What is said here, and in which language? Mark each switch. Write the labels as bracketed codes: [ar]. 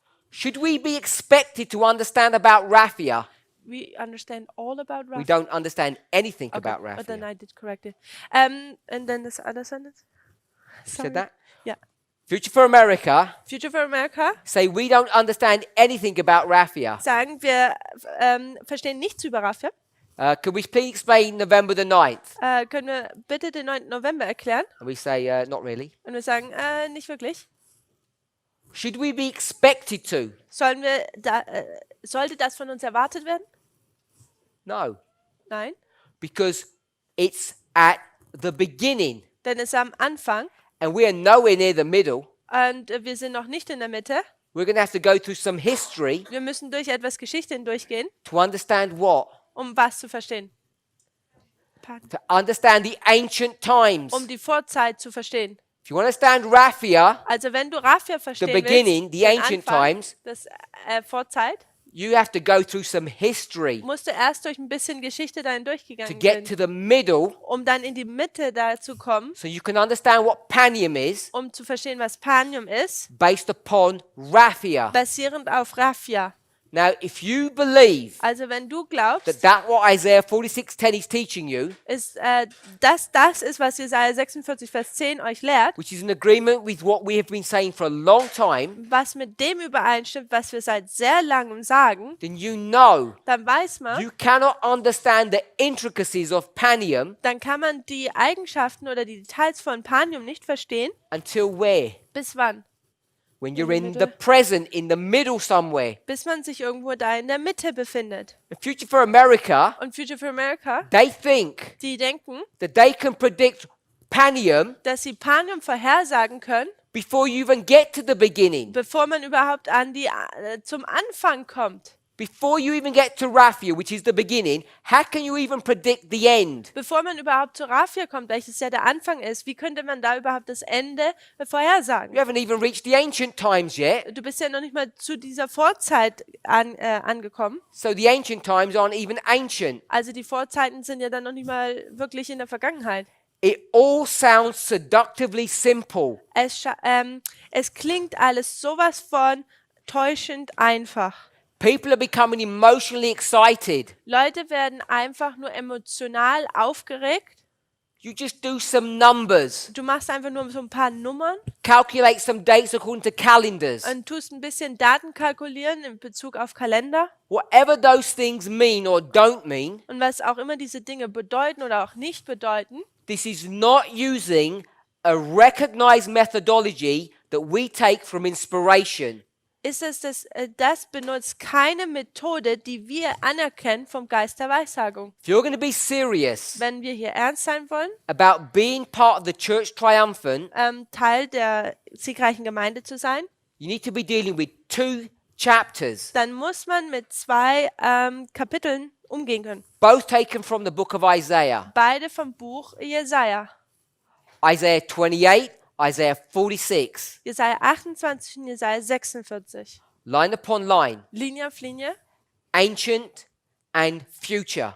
[en] Should we be expected to understand about Raphia? We understand all about We Raphia. don't understand anything Okay, about but then Raphia. I did correct it. And then this other sentence. Said that? Yeah. Future for America Future for America say we don't understand anything about Raphia. [de] sagen, wir verstehen nichts über Raphia. [en] Could we please explain November the 9th? [de] Können wir bitte den 9. November erklären? [en] And we say, not really. [de] Und wir sagen, nicht wirklich. [en] Should we be expected to? [de] Sollte das von uns erwartet werden? [en] No, [de] Nein, [en] because it's at the beginning [de] denn es ist am Anfang [en] and we are nowhere near the middle. [de] und wir sind noch nicht in der Mitte. [en] We're going to have to go through some history [de] Wir müssen durch etwas Geschichte hindurchgehen, [en] to understand what? [de] um was zu verstehen. [en] To understand the ancient times. [de] Um die Vorzeit zu verstehen. [en] If you understand Raphia, [de] Also wenn du Raphia verstehen [en] beginning, [de] willst, [en] the [de] den [en] ancient [de] Anfang, [en] times, [de] das Vorzeit, [en] you have to go through some history [de] musst du erst durch ein bisschen Geschichte dahin [en] to [de] durchgegangen [en] get to [de] sein, [en] the middle [de] um dann in die Mitte da zu kommen, [en] so you can understand what Panium is [de] um zu verstehen, was Panium ist, [en] based upon Raphia. [de] basierend auf Raphia. [en] Now, if you believe [de] Also wenn du glaubst, [en] that what Isaiah 46:10 is teaching you, [de] ist, dass das ist, was Jesaja 46, Vers 10 euch lehrt, [en] which is in agreement with what we have been saying for a long time, [de] was mit dem übereinstimmt, was wir seit sehr langem sagen, [en] then you know [de] dann weiß man, [en] you cannot understand the intricacies of Panium [de] dann kann man die Eigenschaften oder die Details von Panium nicht verstehen. [en] until where? [de] Bis wann? [en] When you're the in the middle. present, in the middle somewhere. [de] Bis man sich irgendwo da in der Mitte befindet. [en] The Future for America, [de] Und Future for America, [en] they think [de] die denken, [en] that they can predict Panium [de] dass sie Panium vorhersagen können, [en] before you even get to the beginning, [de] bevor man überhaupt zum Anfang kommt. [en] before you even get to Raphia, which is the beginning. How can you even predict the end? [de] Bevor man überhaupt zu Raphia kommt, welches ja der Anfang ist, wie könnte man da überhaupt das Ende vorhersagen? [en] You haven't even reached the ancient times yet. [de] Du bist ja noch nicht mal zu dieser Vorzeit angekommen. [en] So the ancient times aren't even ancient. [de] Also die Vorzeiten sind ja dann noch nicht mal wirklich in der Vergangenheit. [en] It all sounds seductively simple. [de] Es klingt alles sowas von täuschend einfach. [en] People are becoming emotionally excited. [de] Leute werden einfach nur emotional aufgeregt. [en] You just do some numbers, [de] Du machst einfach nur so ein paar Nummern [en] calculate some dates according to calendars. [de] und tust ein bisschen Daten kalkulieren in Bezug auf Kalender. [en] Whatever those things mean or don't mean, [de] Und was auch immer diese Dinge bedeuten oder auch nicht bedeuten, [en] this is not using a recognized methodology that we take from inspiration. [de] ist es, das benutzt keine Methode, die wir anerkennen vom Geist der Weissagung. [en] If you're going to be serious [de] Wenn wir hier ernst sein wollen, [en] about being part of the church triumphant, [de] Teil der siegreichen Gemeinde zu sein, [en] you need to be dealing with two chapters, [de] dann muss man mit zwei Kapiteln umgehen können. [en] both taken from the book of Isaiah. [de] Beide vom Buch Jesaja. [en] Isaiah 28, Isaiah 46, [de] Jesaja 28 und Jesaja 46. [en] line upon line, [de] Linie auf Linie, [en] ancient and future.